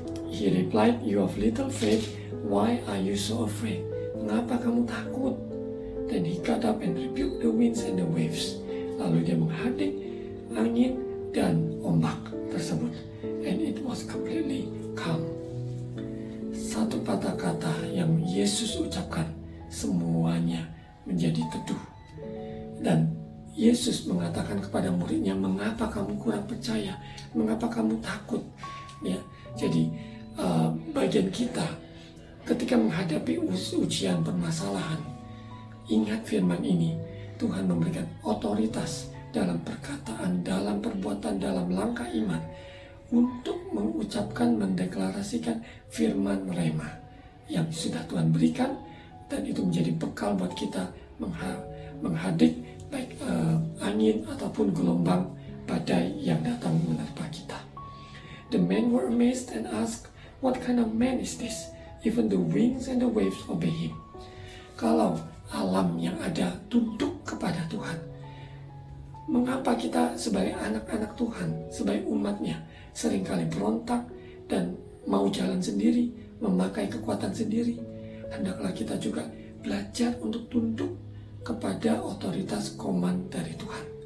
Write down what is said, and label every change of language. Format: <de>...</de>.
<en>He replied, you have little faith, why are you so afraid?</en> <id>Mengapa kamu takut?</id> <en>Then he got up and rebuked the winds and the waves.</en> <id>Lalu dia menghadik angin dan ombak tersebut,</id> <en>and it was completely calm.</en> <id>Satu patah kata yang Yesus ucapkan, semuanya menjadi teduh. Dan Yesus mengatakan kepada muridnya, mengapa kamu kurang percaya? Mengapa kamu takut? Ya, jadi bagian kita ketika menghadapi ujian permasalahan, ingat firman ini, Tuhan memberikan otoritas dalam perkataan, dalam perbuatan, dalam langkah iman untuk mengucapkan, mendeklarasikan firman rema yang sudah Tuhan berikan, dan itu menjadi bekal buat kita menghadik baik angin ataupun gelombang badai yang datang menerpa kita.</id> <en>The men were amazed and asked, what kind of man is this? Even the winds and the waves obey him.</en> <id>Kalau alam yang ada tunduk kepada Tuhan, mengapa kita sebagai anak-anak Tuhan, sebagai umatnya, seringkali berontak dan mau jalan sendiri, memakai kekuatan sendiri? Hendaklah kita juga belajar untuk tunduk kepada otoritas koman dari Tuhan.</id>